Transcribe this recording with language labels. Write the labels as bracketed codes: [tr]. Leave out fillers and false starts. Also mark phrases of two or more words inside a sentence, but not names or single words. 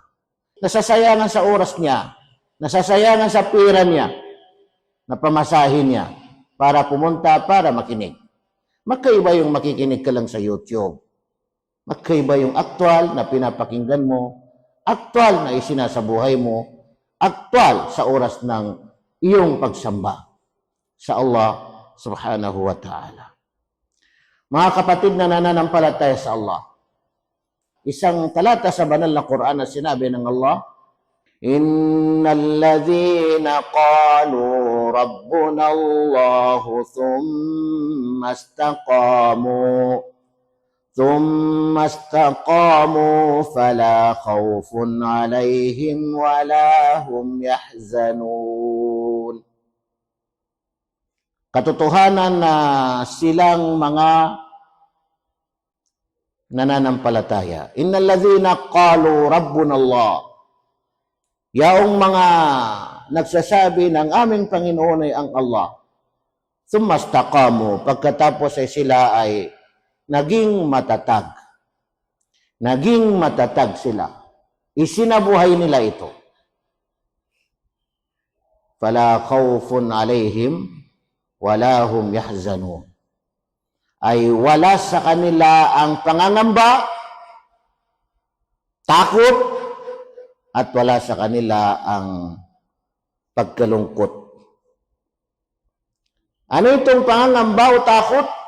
[tl] Nasasayangan sa oras niya, nasasayangan sa pera niya, na pamasahin niya para pumunta, para makinig. Magkaiba yung makikinig ka lang sa YouTube. Magkaiba yung aktual na pinapakinggan mo, aktual na isinasabuhay mo, aktual sa oras ng iyong pagsamba sa Allah [ar] سبحانه وتعالى. [tl] Mga kapatid na nananampalataya sa Allah, isang talata sa banal na Quran na sinabi ng Allah, [ar] إن الذين قالوا ربنا الله ثم استقاموا فلا خوف عليهم ولا هم يحزنون. [tl] Katotohanan na silang mga nananampalataya. [ar] إن الذين قالوا ربنا الله. [tl] Yaong mga nagsasabi ng aming Panginoon ay ang Allah. [ar] ثم استقاموا, [tl] pagkatapos ay sila ay naging matatag. Naging matatag sila. Isinabuhay nila ito. [ar] فلا خوف عليهم ولا هم يحزنون. [tl] Ay wala sa kanila ang pangangamba, takot, at wala sa kanila ang pagkalungkot. Ano itong pangangamba o takot?